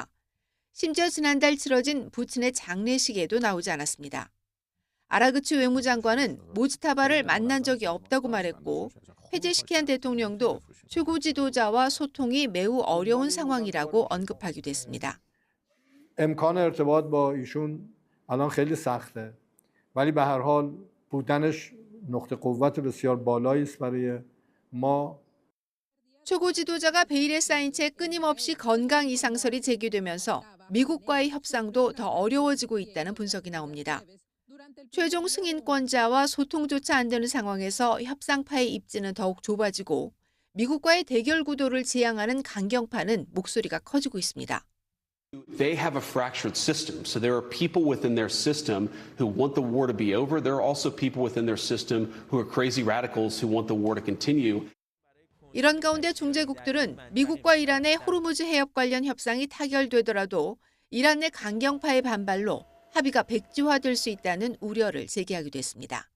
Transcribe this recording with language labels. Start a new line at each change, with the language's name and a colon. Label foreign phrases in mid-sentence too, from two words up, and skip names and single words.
Korean: 심지어 지난달 치러진 부친의 장례식에도 나오지 않았습니다. 아라그치 외무장관은 모스타바를 만난 적이 없다고 말했고 페제시키안 대통령도 최고 지도자와 소통이 매우 어려운 상황이라고 언급하기도 했습니다.
Persian: امکان ارتباط با ایشون الان خیلی سخته ولی به هر حال بودنش نقطه قوت بسیار بالایی است برای ما.
Korean: 최고 지도자가 베일에 쌓인 채 끊임없이 건강 이상설이 제기되면서 미국과의 협상도 더 어려워지고 있다는 분석이 나옵니다. 최종 승인권자와 소통조차 안 되는 상황에서 협상파의 입지는 더욱 좁아지고 미국과의 대결 구도를 지향하는 강경파는 목소리가 커지고 있습니다.
English: They have a fractured system. So there are people within their system who want the war to be over. There are also people within their system who are crazy radicals who want the war to continue.
Korean: 이런 가운데 중재국들은 미국과 이란의 호르무즈 해협 관련 협상이 타결되더라도 이란 내 강경파의 반발로 합의가 백지화될 수 있다는 우려를 제기하기도 했습니다.